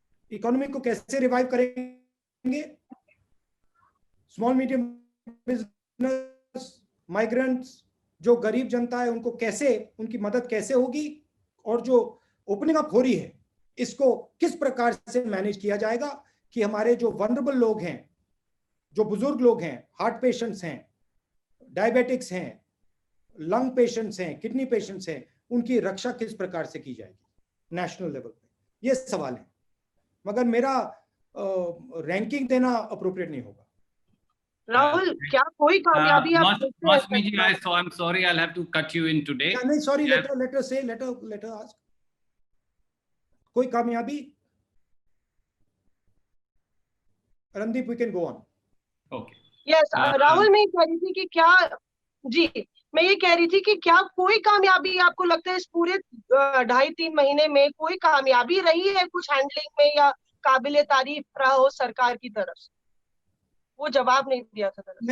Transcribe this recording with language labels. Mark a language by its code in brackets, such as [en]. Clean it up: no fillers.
[hi] Economy को कैसे revive करेंगे, स्मॉल मीडियम बिजनेस, माइग्रेंट्स, जो गरीब जनता है उनको कैसे, उनकी मदद कैसे होगी, और जो ओपनिंग अप हो रही है इसको किस प्रकार से मैनेज किया जाएगा कि हमारे जो वनरेबल लोग हैं, जो बुजुर्ग लोग हैं, हार्ट पेशेंट्स हैं, डायबिटिक्स हैं, लंग पेशेंट्स हैं, किडनी पेशेंट्स हैं, उनकी रक्षा किस प्रकार से की जाएगी नेशनल लेवल पे, ये सवाल है। मगर मेरा रैंकिंग देना अप्रोप्रिएट नहीं होगा। राहुल, क्या कोई कामयाबी आप [en] Mausami ji, I'm sorry, I'll have to cut you in today. [hi] नहीं, [en] sorry, let her ask. [hi] कोई कामयाबी? [en] Randeep, we can go on. Okay. [hi] Yes, Rahul, मैं कह रही थी कि क्या, जी, मैं ये कह रही थी कि क्या कोई कामयाबी आपको लगता है इस पूरे 2.5-3 महीने में कोई कामयाबी रही है कुछ हैंडलिंग में, या काबिले तारीफ रहा हो सरकार की तरफ से? वो जवाब नहीं दिया था।